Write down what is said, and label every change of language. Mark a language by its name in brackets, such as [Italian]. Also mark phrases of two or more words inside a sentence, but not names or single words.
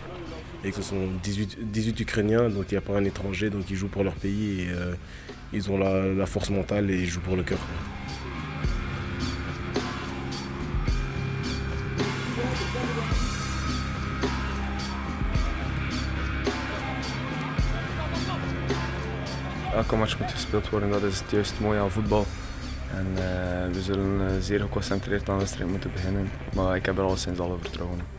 [French] Et que ce sont 18 Ukrainiens, donc il n'y a pas un étranger, donc ils jouent pour leur pays. Et ils ont la force mentale et ils jouent pour le cœur. [Dutch] Elke match moet gespeeld worden, dat is het juist mooie aan voetbal. En we zullen zeer geconcentreerd aan de wedstrijd moeten beginnen, maar ik heb er alleszins alle vertrouwen in.